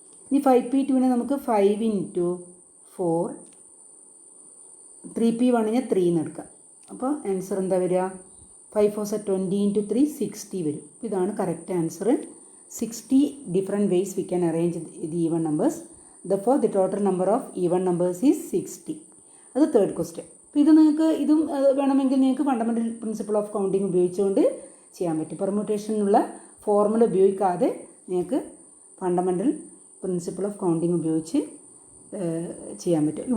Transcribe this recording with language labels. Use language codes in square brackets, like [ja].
[ml] ഇനി 5p2നെ നമുക്ക് 5 ഇൻറ്റു 4, 3p1നെ 3 എന്ന് എടുക്കാം. അപ്പോൾ ആൻസർ എന്താ വരിക? 5 4 20 ഇൻറ്റു 3 60 വരും. ഇതാണ് correct answer. [en] 60 different ways we can arrange the even numbers. Therefore the total number of even numbers is 60. [ml] അത് തേർഡ് ക്വസ്റ്റ്യൻ. അപ്പോൾ ഇത് നിങ്ങൾക്ക് ഇതും വേണമെങ്കിൽ നിങ്ങൾക്ക് ഫണ്ടമെൻ്റൽ പ്രിൻസിപ്പിൾ ഓഫ് കൗണ്ടിങ് ഉപയോഗിച്ചുകൊണ്ട് ചെയ്യാൻ പറ്റും. പെർമ്യൂട്ടേഷനുള്ള ഫോർമുല ഉപയോഗിക്കാതെ നിങ്ങൾക്ക് ഫണ്ടമെൻ്റൽ പ്രിൻസിപ്പിൾ ഓഫ് കൗണ്ടിങ് ഉപയോഗിച്ച് ചെയ്യാൻ പറ്റും.